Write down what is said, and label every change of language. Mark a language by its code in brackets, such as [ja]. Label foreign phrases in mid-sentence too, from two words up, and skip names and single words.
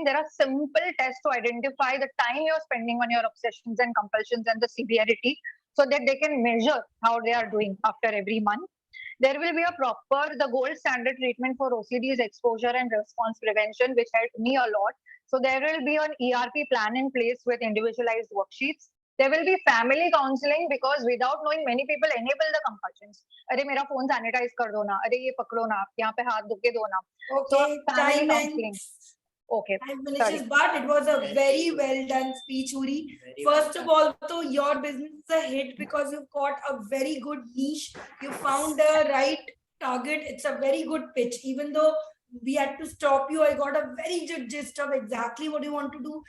[en] There are simple tests to identify the time you're spending on your obsessions and compulsions and the severity, so that they can measure how they are doing after every month. There will be the gold standard treatment for OCD is exposure and response prevention, which helped me a lot. So there will be an ERP plan in place with individualized worksheets. There will be family counseling, because without knowing, many people enable the compulsions. [hi] अरे, मेरा [en] phone sanitize [hi] कर दो ना। अरे, ये पकड़ो ना. यहाँ पे हाथ धुके दो ना. [en] Okay, So family time counseling. ends. Okay. Time finishes, but it was a very well done speech, Uri. Very First well of all, though, your business is a hit because you've got a very good niche. You found the right target. It's a very good pitch. Even though we had to stop you, I got a very good gist of exactly what you want to do.